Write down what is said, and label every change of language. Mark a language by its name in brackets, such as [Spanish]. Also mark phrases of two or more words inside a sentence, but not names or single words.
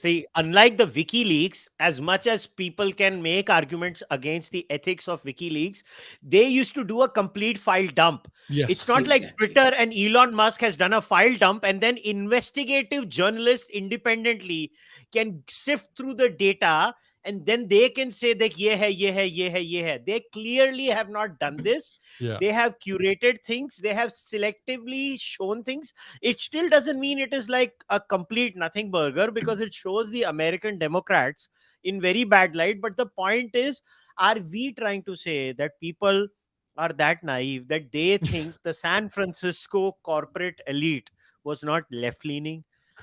[English] See, unlike the WikiLeaks, as much as people can make arguments against the ethics of WikiLeaks, they used to do a complete file dump. Yes. It's not like Twitter and Elon Musk has done a file dump and then investigative journalists independently can sift through the data and then they can say that [Hindi] ये है, ये है, ये है, ये है. [English] They clearly have not done this. Yeah. They have curated things. They have selectively shown things. It still doesn't mean it is like a complete nothing burger, because it shows the American Democrats in very bad light. But the point is, are we trying to say that people are that naive that they think the San Francisco corporate elite was not left-leaning?